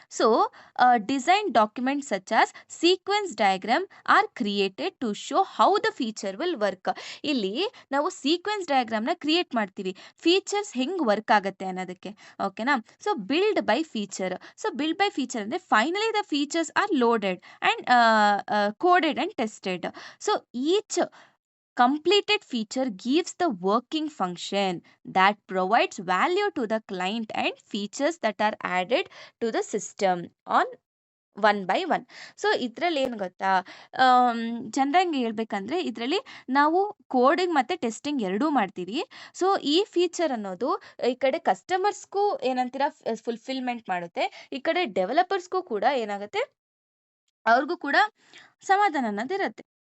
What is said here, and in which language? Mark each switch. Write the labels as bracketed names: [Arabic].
[English] So design document such as sequence diagram are created to show how the feature will work. [Kannada] ಇಲ್ಲಿ ನಾವು sequence ಡಯಾಗ್ರಾಮ್ನ create ಮಾಡ್ತೀವಿ, features ಹೆಂಗೆ work ಆಗುತ್ತೆ ಅನ್ನೋದಕ್ಕೆ. ಓಕೆನಾ? [English] So build by feature. So build by feature ಅಂದರೆ finally the features are loaded and coded and tested. So each completed feature gives the working function that provides value to the client and features that are added to the system on one by one. [Kannada] So ಇದ್ರಲ್ಲಿ ಏನು ಗೊತ್ತಾ, ಜನರಂಗೆ ಹೇಳ್ಬೇಕಂದ್ರೆ ಇದರಲ್ಲಿ ನಾವು coding ಮತ್ತೆ testing ಎರಡೂ ಮಾಡ್ತೀವಿ. So ಈ ಫೀಚರ್ ಅನ್ನೋದು ಈ ಕಡೆ ಕಸ್ಟಮರ್ಸ್ಗೂ ಏನಂತೀರ ಫುಲ್ಫಿಲ್ಮೆಂಟ್ ಮಾಡುತ್ತೆ, ಈ ಕಡೆ ಡೆವಲಪರ್ಸ್ಗೂ ಕೂಡ ಏನಾಗುತ್ತೆ, ಅವ್ರಿಗೂ ಕೂಡ ಸಮಾಧಾನ ಅನ್ನೋದಿರುತ್ತೆ.